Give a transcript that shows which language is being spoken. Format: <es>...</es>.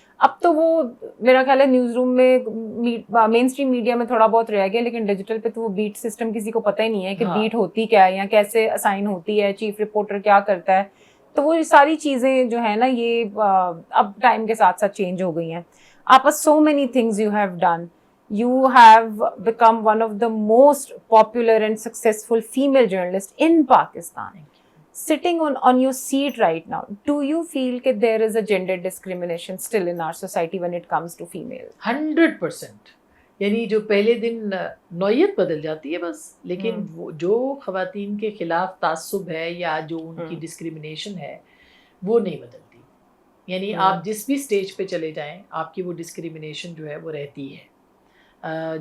<ur>اب تو وہ میرا خیال ہے نیوز روم میں، مین اسٹریم میڈیا میں تھوڑا بہت رہ گیا، لیکن ڈیجیٹل پہ تو وہ بیٹ سسٹم کسی کو پتہ ہی نہیں ہے کہ بیٹ ہوتی کیا ہے یا کیسے اسائن ہوتی ہے، چیف رپورٹر کیا کرتا ہے. تو وہ ساری چیزیں جو ہے نا، یہ اب ٹائم کے ساتھ ساتھ چینج ہو گئی ہیں. آپ</ur> <en>so many things you have done. You have become one of the most popular and successful female journalists in Pakistan. Sitting on your seat right now, do you feel that there is a gender discrimination still in our society when it comes to females? 100%.</en> <ur>یعنی جو پہلے دن نوعیت بدل جاتی ہے بس، لیکن جو خواتین کے خلاف تعصب ہے یا جو ان کی ڈسکریمنیشن ہے وہ نہیں بدلتی. یعنی آپ جس بھی سٹیج پہ چلے جائیں آپ کی وہ ڈسکریمنیشن جو ہے وہ رہتی ہے.</ur>